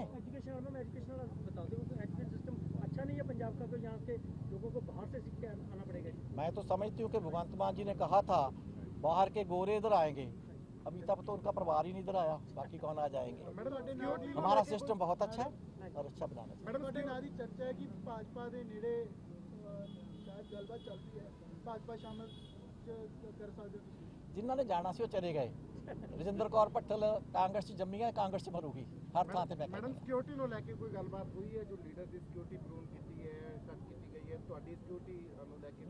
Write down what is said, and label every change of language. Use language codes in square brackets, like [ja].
[hi] Education बता दो, education system अच्छा नहीं है पंजाब का, तो यहाँ के लोगों को बाहर से सीख के आना पड़ेगा। मैं तो समझती हूँ कि भगवंत मान जी ने कहा था बाहर के गोरे इधर आएंगे, अभी तक तो उनका परिवार ही नहीं इधर आया, बाकी कौन आ जाएंगे। हमारा सिस्टम बहुत अच्छा है और अच्छा बनाना चाहिए। [pa] मैडम ਤੁਹਾਡੇ ਨਾਲ ਦੀ ਚਰਚਾ ਹੈ ਕਿ ਭਾਜਪਾ ਦੇ ਨੇੜੇ ਸ਼ਾਇਦ ਗੱਲਬਾਤ ਚੱਲ ਰਹੀ ਹੈ, ਭਾਜਪਾ ਸ਼ਾਮਲ ਕਰ ਸਕਦੇ ਹੋ ਤੁਸੀਂ? जिन्हों ने जाना सी वो चले गए। रजिंदर कौर भट्टल कांग्रेस च जम्मी है, कांग्रेस च मरूगी हर थां ते। ਮੈਡਮ, ਸਿਕਿਉਰਿਟੀ ਨੂੰ ਲੈ ਕੇ ਕੋਈ ਗੱਲਬਾਤ ਹੋਈ ਹੈ? ਜੋ ਲੀਡਰ ਦੀ ਸਿਕਿਉਰਿਟੀ ਪ੍ਰੂਨ ਕੀਤੀ ਹੈ, ਕੱਟ ਕੀਤੀ ਗਈ ਹੈ, ਤੁਹਾਡੀ ਸਿਕਿਉਰਿਟੀ ਨੂੰ ਲੈ ਕੇ?